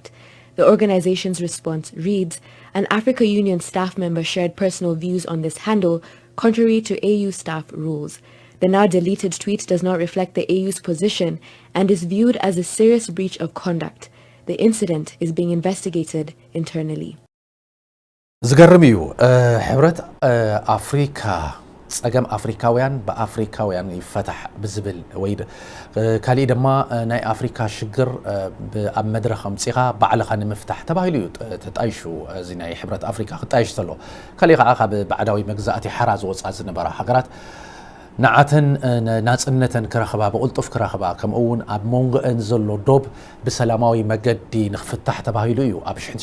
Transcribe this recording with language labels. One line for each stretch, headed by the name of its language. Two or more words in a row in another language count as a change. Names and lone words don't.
English: The organization's response reads, "An Africa Union staff member shared personal views on this handle, contrary to AU staff rules. The now deleted tweet does not reflect the AU's position and is viewed as a serious breach of conduct. The incident is being investigated internally."
Tigrinya: ዝገርም እዩ ሕብረት ኣፍሪካ ጸገም ኣፍሪካውያን ብኣፍሪካውያን ይፈታሕ ብዝብል ወይ ካሊእ ድማ ናይ ኣፍሪካ ሽግር ኣብ መድረኽ ኣምፂኻ ባዕልኻ ንምፍታሕ ተባሂሉ እዩ ተጣይሹ እዚ ናይ ሕብረት ኣፍሪካ ክጣይሽ ተሎ ካሊእ ከዓ ካብ ባዕዳዊ መግዛእቲ ሓራ ዝወፃ ዝነበራ ሃገራት ንዓተን ናጽነተን ክረኽባ ብቕልጡፍ ክረኽባ ከምኡውን ኣብ መንጎአን ዘሎ ዶብ ብሰላማዊ መገዲ ንኽፍታሕ ተባሂሉ እዩ ኣብ